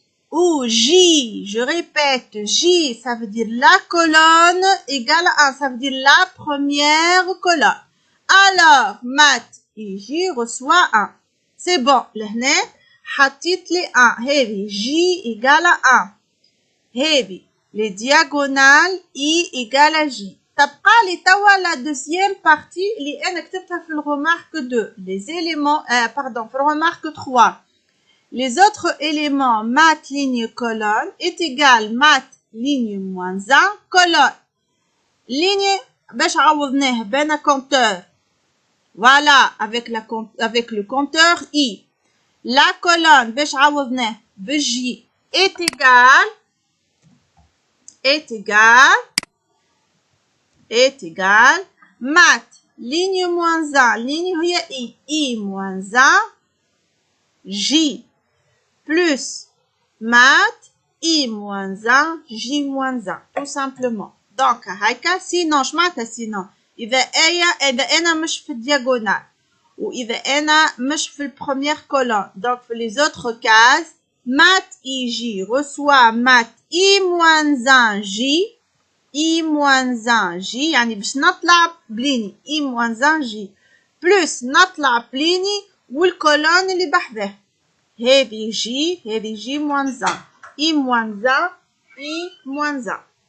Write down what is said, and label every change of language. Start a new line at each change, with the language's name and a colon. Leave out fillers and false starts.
French: Ou J, je répète, J, ça veut dire la colonne égale à 1. Ça veut dire la première colonne. Alors, mat J reçoit 1. C'est bon.
Arabic: لهنا حطيت لي 1.
French: هذه J égale à 1. هذه les diagonales I égale à J.
Arabic: تبقى لي توا
French: la deuxième partie
Arabic: اللي أنا كتبتها في الremarque 2.
French: Les éléments, pardon,
Arabic: في الremarque 3.
French: Les autres éléments mat ligne colonne est égal mat ligne moins 1 colonne.
Arabic: Ligne باش عوضناه بين compteur.
French: Voilà, avec le compteur I. La colonne
Arabic: باش عوضناه ب
French: J est égal mat ligne moins 1 ligne هي I moins 1 J plus mat I moins 1 J moins 1 tout simplement.
Arabic: donc هكا sinon شمعناتها sinon إذا أنا مش في الدياغونال وإذا أنا مش في البروميير colonne. donc في
French: les autres cases mat IJ reçoit mat I moins 1 J
Arabic: I moins 1 J يعني باش نطلع بليني I moins 1 J plus نطلع بليني والكولون اللي بحذاه هذه J moins 1 I moins 1 I moins 1.